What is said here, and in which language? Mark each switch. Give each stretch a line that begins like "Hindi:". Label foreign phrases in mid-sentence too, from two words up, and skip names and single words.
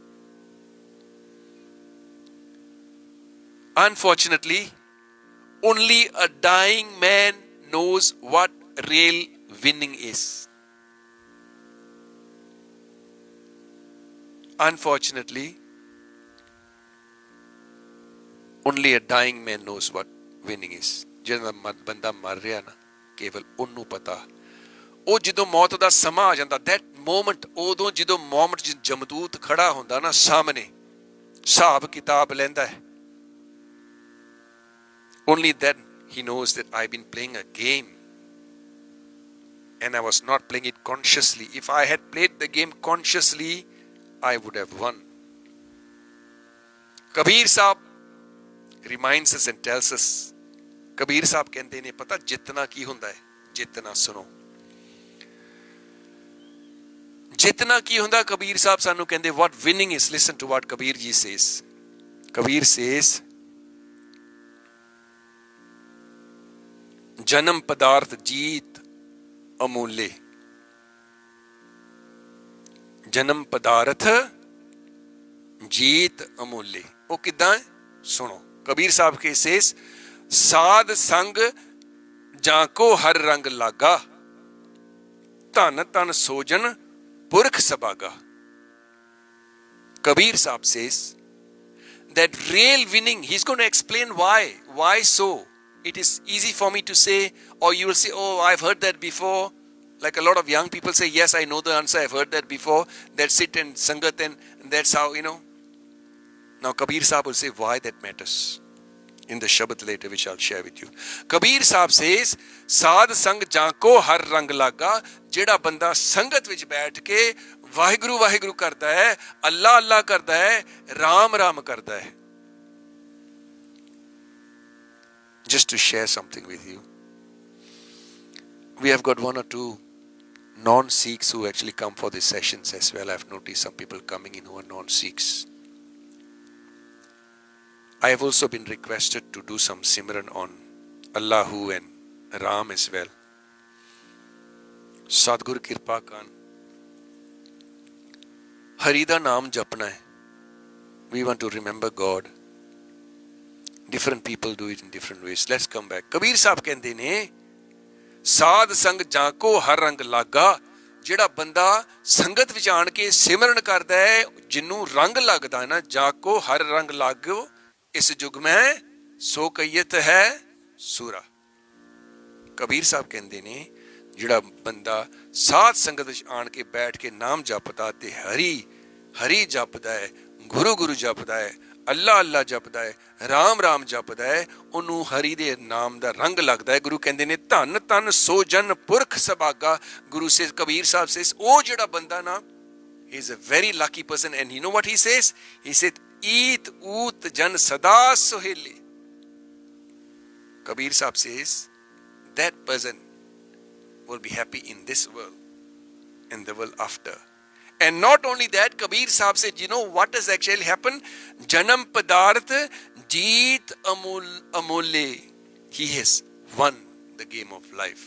English: Unfortunately, only a dying man knows what real winning is. Unfortunately, only a dying man knows what winning is.
Punjabi: ਜਿਹੜਾ ਬੰਦਾ ਮਰ ਰਿਹਾ ਨਾ, ਕੇਵਲ ਉਹਨੂੰ ਪਤਾ। ਉਹ ਜਦੋਂ ਮੌਤ ਦਾ ਸਮਾਂ ਆ ਜਾਂਦਾ,
English: that moment,
Punjabi: ਉਦੋਂ ਜਦੋਂ ਮੋਮੈਂਟ ਜਮਦੂਤ ਖੜਾ ਹੁੰਦਾ ਨਾ ਸਾਹਮਣੇ, ਹਿਸਾਬ ਕਿਤਾਬ ਲੈਂਦਾ ਹੈ,
English: only then he knows that I've been playing a game and I was not playing it consciously. If I had played the game consciously, I would have won. Kabir Sahib reminds us and tells us,
Punjabi: Kabir Sahib ਕਹਿੰਦੇ ਨੇ, ਪਤਾ ਜਿੱਤਣਾ ਕੀ ਹੁੰਦਾ ਹੈ? ਜਿੱਤਣਾ ਸੁਣੋ, ਜਿੱਤਣਾ ਕੀ ਹੁੰਦਾ?
English: Kabir Sahib
Punjabi: ਸਾਨੂੰ ਕਹਿੰਦੇ
English: what winning is. Listen to what Kabir ji says. Kabir says,
Punjabi: ਜਨਮ ਪਦਾਰਥ ਜੀਤ ਅਮੂਲੇ। ਜਨਮ ਪਦਾਰਥ ਜੀਤ ਅਮੂਲੇ। ਉਹ ਕਿੱਦਾਂ ਹੈ? ਸੁਣੋ। ਕਬੀਰ ਸਾਹਿਬ ਕੇ ਸੇਸ, ਸਾਧ ਸੰਗ ਜਾਂ ਕੋ ਹਰ ਰੰਗ ਲਾਗਾ, ਧਨ ਧਨ ਸੋਜਨ ਪੁਰਖ ਸਬਾਗਾ।
English: Kabir Sahib says that real winning, he's going to explain why. Why so? It is easy for me to say, or you will say, oh, I've heard that before. Like a lot of young people say, yes, I know the answer, I've heard that before. That sit and sangat and that's how, Now Kabir Sahib will say why that matters in the Shabad later, which I'll share with you. Kabir Sahib says,
Punjabi: ਸਾਧ ਸੰਗ ਜਾਂ ਕੋ ਹਰ ਰੰਗ ਲਾਗਾ। ਜਿਹੜਾ ਬੰਦਾ ਸੰਗਤ ਵਿੱਚ ਬੈਠ ਕੇ ਵਾਹਿਗੁਰੂ ਵਾਹਿਗੁਰੂ ਕਰਦਾ ਹੈ, ਅੱਲਾ ਅੱਲਾ ਕਰਦਾ ਹੈ, ਰਾਮ ਰਾਮ ਕਰਦਾ ਹੈ।
English: Just to share something with you, we have got one or two non-Sikhs who actually come for these sessions as well. I've noticed some people coming in who are non-Sikhs. I have also been requested to do some Simran on Allahu and Ram as well.
Punjabi: ਸਦਗੁਰ ਕਿਰਪਾ ਖਾਨ ਹਰੀ ਦਾ ਨਾਮ ਜਪਣਾ ਹੈ.
English: We want to remember God. Different people do it in different ways. Let's come back.
Punjabi: Kabir Sahib ਕਹਿੰਦੇ ਨੇ, ਸਾਧ ਸੰਗ ਜਾਂ ਕੋ ਹਰ ਰੰਗ ਲਾਗਾ। ਜਿਹੜਾ ਬੰਦਾ ਸੰਗਤ ਵਿੱਚ ਆਣ ਕੇ ਸਿਮਰਨ ਕਰਦਾ ਹੈ, ਜਿਹਨੂੰ ਰੰਗ ਲੱਗਦਾ ਹੈ ਨਾ, ਜਾਂ ਕੋ ਹਰ ਰੰਗ ਲਾਗੋ ਇਸ ਯੁਗ ਮੈਂ ਸੋ ਕਈਤ ਹੈ ਸੂਰਾ। ਕਬੀਰ ਸਾਹਿਬ ਕਹਿੰਦੇ ਨੇ, ਜਿਹੜਾ ਬੰਦਾ ਸਾਧ ਸੰਗਤ ਵਿੱਚ ਆਣ ਕੇ ਬੈਠ ਕੇ ਨਾਮ ਜਪਦਾ ਤੇ ਹਰੀ ਹਰੀ ਜਪਦਾ ਹੈ, ਗੁਰੂ ਗੁਰੂ ਜਪਦਾ ਹੈ, ਅੱਲਾ ਅੱਲਾ ਜਪਦਾ ਹੈ, ਰਾਮ ਰਾਮ ਜਪਦਾ ਹੈ, ਉਹਨੂੰ ਹਰੀ ਦੇ ਨਾਮ ਦਾ ਰੰਗ ਲੱਗਦਾ ਹੈ। ਗੁਰੂ ਕਹਿੰਦੇ ਨੇ, ਧੰਨ ਧੰਨ ਸੋ ਜਨ ਪੁਰਖ ਸਬਾਗਾ। ਗੁਰੂ ਸੇ ਕਬੀਰ ਸਾਹਿਬ ਸੇਸ, ਉਹ ਜਿਹੜਾ ਬੰਦਾ ਨਾ,
English: he is a very lucky person. And you know what he says? He said,
Punjabi: ਈਤ ਊਤ ਜਨ ਸਦਾ ਸੁਹੇਲੇ।
English: Kabir Sahib says, that person will be happy in this world and the world after. And not only that, Kabir Sahib said, you know what has actually happened?
Punjabi: ਜਨਮ ਪਦਾਰਥ ਜੀਤ ਅਮੂਲੇ.
English: He has won the game of life.